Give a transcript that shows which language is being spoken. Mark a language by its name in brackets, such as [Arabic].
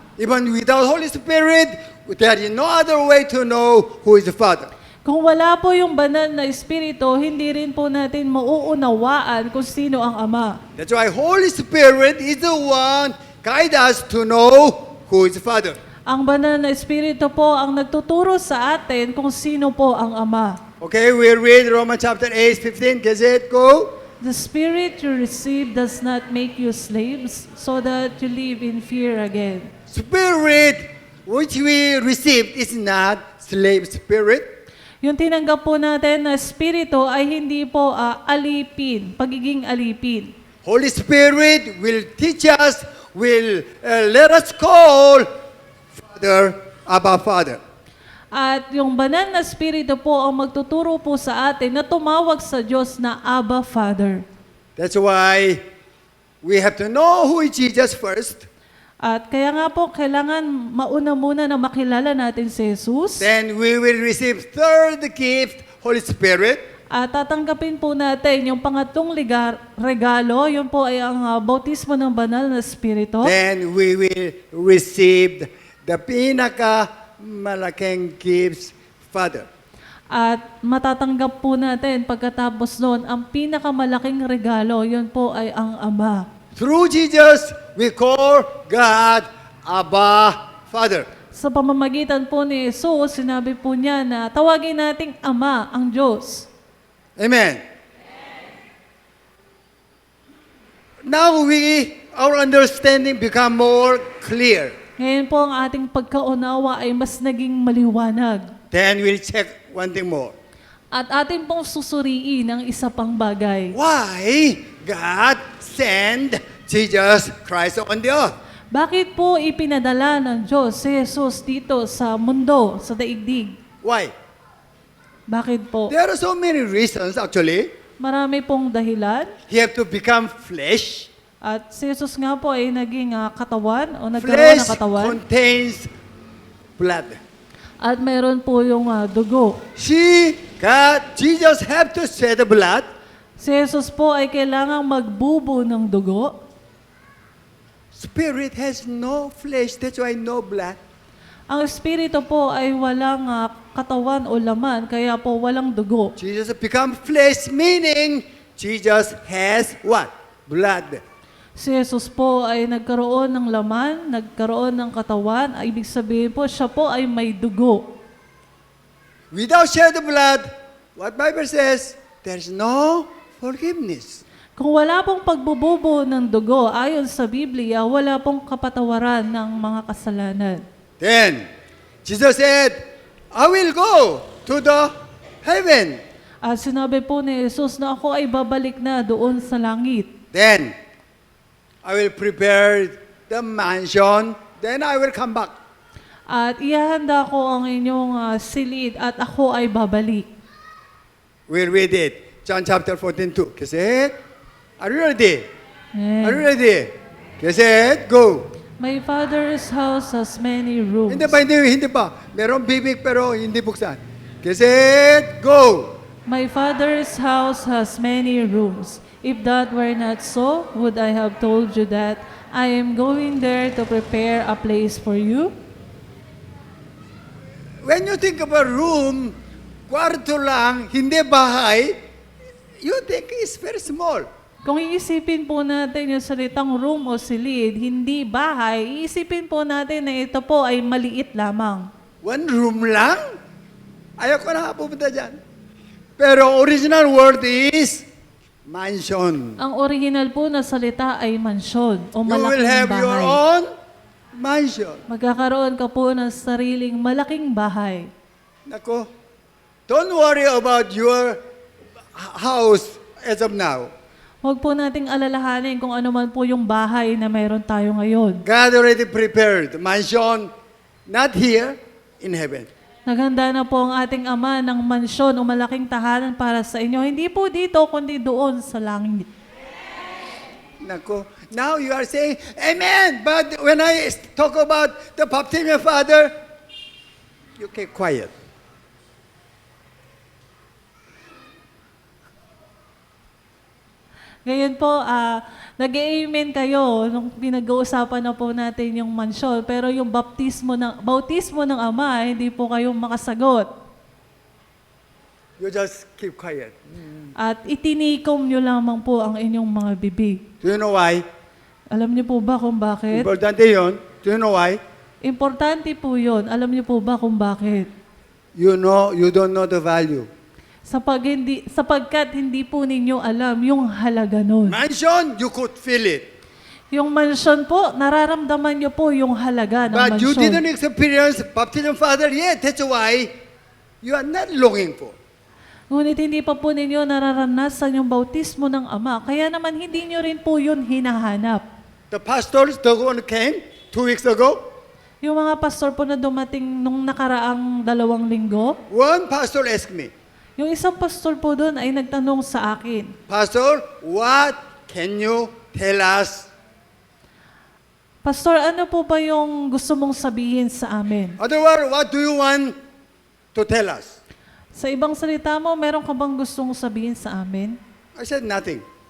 [English] Even without Holy Spirit, there is no other way to know who is the Father. [Filipino] Kung wala po yung banal na espiritu, hindi rin po natin mauunawaan kung sino ang Ama. [English] That's why Holy Spirit is the one guide us to know who is the Father. [Filipino] Ang banal na Espiritu po ang nagtuturo sa atin kung sino po ang Ama. [English] Okay, we read Romans chapter 8:15. Gazette, go. The Spirit you receive does not make you slaves, so that you live in fear again. Spirit which we received is not slave spirit. [Filipino] Yung tinanggap po natin na Espiritu ay hindi po alipin, pagiging alipin. [English] Holy Spirit will teach us, will let us call Father, Abba Father. [Filipino] At yung banal na Espiritu po ang magtuturo po sa atin na tumawag sa Diyos na Abba Father. [English] That's why we have to know who is Jesus first. [Filipino] At kaya nga po, kailangan mauna muna na makilala natin si Jesus. [English] Then we will receive third gift, Holy Spirit. [Filipino] At tatanggapin po natin yung pangatlong regalo, yun po ay ang bautismo ng banal na Espiritu. [English] Then we will receive the [Filipino] malaking [English] gifts, Father. [Filipino] At matatanggap po natin pagkatapos noon, ang pinakamalaking regalo, yun po ay ang Ama. [English] Through Jesus, we call God Abba Father. [Filipino] Sa pamamagitan po ni Jesus, sinabi po niya na tawagin nating Ama ang Diyos. [English] Amen. Now our understanding become more clear. [Filipino] Ngayon po ang ating pagkaunawa ay mas naging maliwanag. [English] Then we'll check one thing more. [Filipino] At ating pong susuriin ang isa pang bagay. [English] Why God sent Jesus Christ on the earth? [Filipino] Bakit po ipinadala ng Diyos si Jesus dito sa mundo, sa daigdig? [English] Why? [Filipino] Bakit po? [English] There are so many reasons actually. [Filipino] Marami pong dahilan. [English] He have to become flesh. [Filipino] At si Jesus nga po ay naging katawan o nagkaroon [English] Flesh [Filipino] ng katawan. [English] contains blood. [Filipino] At mayroon po yung dugo. [English] Jesus have to shed the blood. [Filipino] Si Jesus po ay kailangang magbubo ng dugo. [English] Spirit has no flesh, that's why no blood. [Filipino] Ang Espiritu po ay walang katawan o laman, kaya po walang dugo. [English] Jesus become flesh, meaning Jesus has what? Blood. [Filipino] Si Jesus po ay nagkaroon ng laman, nagkaroon ng katawan, ibig sabihin po, siya po ay may dugo. [English] Without shed blood, what Bible says, there's no forgiveness. [Filipino] Kung wala pong pagbububo ng dugo, ayon sa Biblia, wala pong kapatawaran ng mga kasalanan. [English] Then, Jesus said, I will go to the heaven. [Filipino] At sinabi po ni Jesus na ako ay babalik na doon sa langit. [English] Then, I will prepare the mansion, then I will come back. [Filipino] At ihahanda ko ang inyong silid at ako ay babalik. [English] We'll read it. John chapter 14:2. Kasi, are you ready? Amen. Are you ready? Kasi, go. My Father's house has many rooms. [Filipino] Hindi pa. Merong bibig pero hindi buksan. Kasi, go. [English] My Father's house has many rooms. If that were not so, would I have told you that I am going there to prepare a place for you? When you think of a room, [Filipino] kwarto lang, hindi bahay, [English] you think it's very small. [Filipino] Kung iisipin po natin yung salitang room o silid, hindi bahay, iisipin po natin na ito po ay maliit lamang. [English] One room [Filipino] lang? Ayoko na pupunta dyan. Pero [English] original word is mansion. [Filipino] Ang original po na salita ay mansyon o [English] You will [Filipino] malaking [English] have your [Filipino] bahay. [English] own mansion. [Filipino] Magkakaroon ka po ng sariling malaking bahay. [English] Nako, don't worry about your house as of now. [Filipino] Huwag po nating alalahanin kung ano man po yung bahay na mayroon tayo ngayon. [English] God already prepared mansion, not here, in heaven. [Filipino] Naghanda na po ang ating Ama ng mansyon o malaking tahanan para sa inyo. Hindi po dito, kundi doon sa langit. [English] Nako, now you are saying, Amen! But when I talk about the baptism of Father, you keep quiet. [Filipino] Ngayon po, nag-amen kayo nung pinag-uusapan na po natin yung mansyon. Pero yung bautismo ng Ama, hindi po kayo makasagot. [English] You just keep quiet. [Filipino] At itinikom nyo lamang po ang inyong mga bibig. [English] Do you know why? [Filipino] Alam niyo po ba kung bakit? Importante yun. [English] Do you know why? [Filipino] Importante po yun. Alam niyo po ba kung bakit? [English] You don't know the value. [Filipino] Sapagkat hindi po ninyo alam yung halaga nun. [English] Mansion, you could feel it. [Filipino] Yung mansyon po, nararamdaman niyo po yung halaga ng [English] But you [Filipino] mansyon. [English] didn't experience baptism, Father, yet. That's why you are not longing for. [Filipino] Ngunit hindi pa po ninyo nararanasan yung bautismo ng Ama. Kaya naman hindi nyo rin po yun hinahanap. [English] The pastors, the one came 2 weeks ago. [Filipino] Yung mga pastor po na dumating nung nakaraang 2 linggo, [English] One pastor asked me, [Filipino] yung isang pastor po doon ay nagtanong sa akin, [English] Pastor, what can you tell us? [Filipino] Pastor, ano po ba yung gusto mong sabihin sa amin? [English] Otherwise, what do you want to tell us? [Filipino] Sa ibang salita mo, meron ka bang gustong sabihin sa amin? [English] I said nothing.